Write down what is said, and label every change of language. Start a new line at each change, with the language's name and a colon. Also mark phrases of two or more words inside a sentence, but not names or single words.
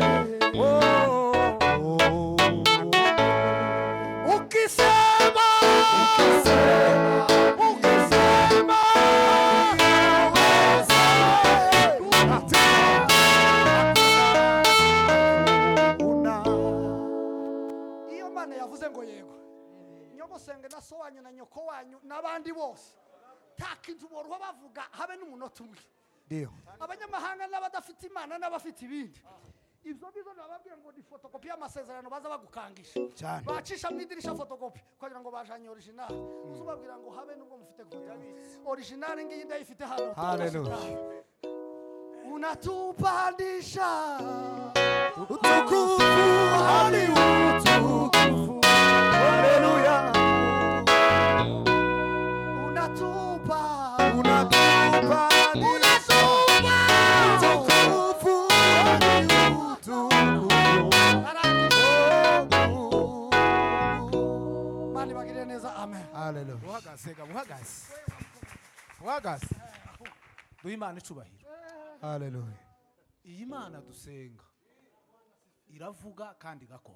Swahili: Ukisema
Kinyarwanda: iyo Mana yavuze ngo yego, nyogosenge na so wanyu na nyoko wanyu n'abandi bose nta kintu boruho bavuga habe n'umunota umwe.
Swahili: Ndio.
Kinyarwanda: Abanyamahanga n'abadafite Imana n'abafite ibindi, ibyo ngizo nababwiye ngo ni fotokopi y'amasezerano baza bagukangisha Cyane. bacisha mu idirisha fotokopi kugira ngo bajanye original. Uzubabwira ngo habe nubwo mufite fotokopi original ngiyi ndayifite hano. Hallelujah.
Swahili: Unatupandisha Utukufu hadi utukufu. Hallelujah. unatupa Unatupa utukufu hadi utukufu.
Kinyarwanda: Mani bagire neza, amen. Hallelujah. uhagaze duha Imana icubahiro. Hallelujah. Iyi Mana dusenga iravuga kandi igakora.